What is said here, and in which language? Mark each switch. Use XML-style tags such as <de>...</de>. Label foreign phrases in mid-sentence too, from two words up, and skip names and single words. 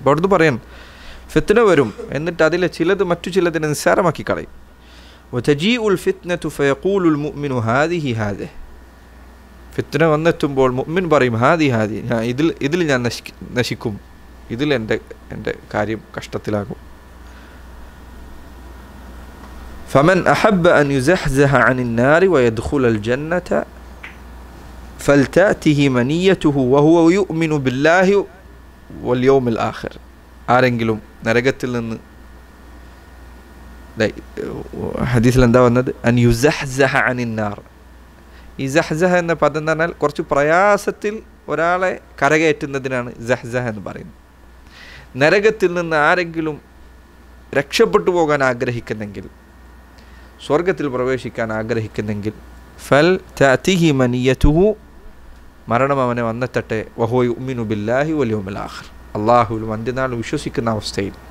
<ml>അപ്പോൾ അവിടുന്ന് പറയാൻ ഫിത്ന വരും, എന്നിട്ട് അതിലെ ചിലത് മറ്റു ചിലതിനെ നിസ്സാരമാക്കി കളയും.</ml> <ar>وتجيء الفتنة فيقول المؤمن هذه هذه.</ar> <ml>ഫിത്ന വന്നെത്തുമ്പോൾ മുഅ്മിൻ പറയും ഹാദിഹി, ഇതിൽ ഞാൻ നശിക്കും, ഇതിൽ എൻ്റെ കാര്യം കഷ്ടത്തിലാകും.</ml> <ar>فمن أحب أن يزحزح عن النار ويدخل الجنة فلتأته منيته وهو يؤمن بالله واليوم الآخر.</ar> <ml>ആരെങ്കിലും നരകത്തിൽ നിന്ന്, ഹദീസിൽ എന്താ വന്നത്,</ml> <ar>أن يزحزح عن النار.</ar> <ml>ഈ സഹ്സഹ എന്ന പദം എന്ന് പറഞ്ഞാൽ കുറച്ച് പ്രയാസത്തിൽ ഒരാളെ കരകയറ്റുന്നതിനാണ് സഹ്സഹ എന്ന് പറയുന്നത്. നരകത്തിൽ നിന്ന് ആരെങ്കിലും രക്ഷപ്പെട്ടു പോകാൻ ആഗ്രഹിക്കുന്നെങ്കിൽ, സ്വർഗത്തിൽ പ്രവേശിക്കാൻ ആഗ്രഹിക്കുന്നെങ്കിൽ,</ml> <ar>فلتأته منيته,</ar> <ml>മരണം അവനെ വന്നെത്തട്ടെ,</ml> <ar>وهو يؤمن بالله واليوم الآخر,</ar> <ml>അല്ലാഹുവിലും അന്ത്യനാൾ വിശ്വസിക്കുന്ന അവസ്ഥയിൽ.</ml>